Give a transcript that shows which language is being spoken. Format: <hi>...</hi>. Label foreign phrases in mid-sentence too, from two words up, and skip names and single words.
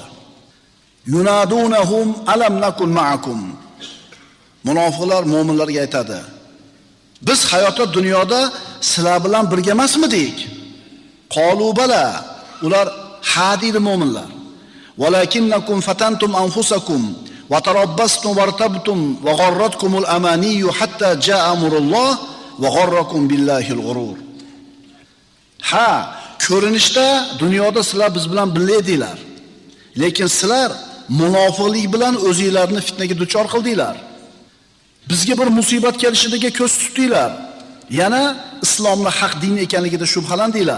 <ar>ينادونهم ألم نكن معكم.</ar> <uz>Munofiqlar mu'minlarga aytadi: biz hayotda dunyoda sizlar bilan birga emasmidik?</uz> <ar>قالوا بلى.</ar> <uz>Ular ha deydi mu'minlar.</uz> <ar>ولكنكم فتنتم أنفسكم وتربصتم وارتبتم وغرتكم الأماني حتى جاء أمر الله وغركم بالله الغرور.</ar> <uz>Ha, ko'rinishda dunyoda sizlar biz bilan birga edinglar. Lekin sizlar munofiqlik bilan o'zingizlarni fitnaga duchor qildinglar. Bizga bir musibat kelishiga ko'z tutdinglar. Yana islomning haq din ekanligida shubhalandinglar.</uz>